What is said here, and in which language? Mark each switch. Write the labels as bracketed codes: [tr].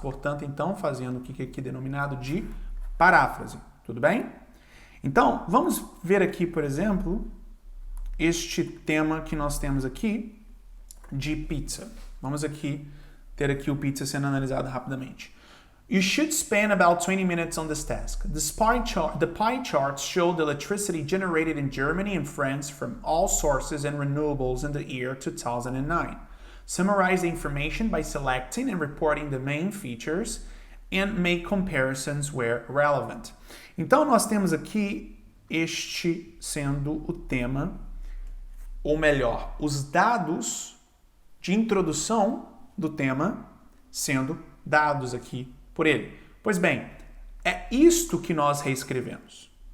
[pt] Portanto, então, fazendo o que aqui é denominado de paráfrase. Tudo bem? Então, vamos ver aqui, por exemplo, este tema que nós temos aqui de pizza. Vamos aqui ter aqui o pizza sendo analisado rapidamente. [en] You should spend about 20 minutes on this task. The pie charts show the electricity generated in Germany and France from all sources and renewables in the year 2009. Summarize the information by selecting and reporting the main features and make comparisons where relevant. [pt] Então, nós temos aqui este sendo o tema, ou melhor, os dados de introdução do tema sendo dados aqui por ele. Pois bem, é isto que nós reescrevemos.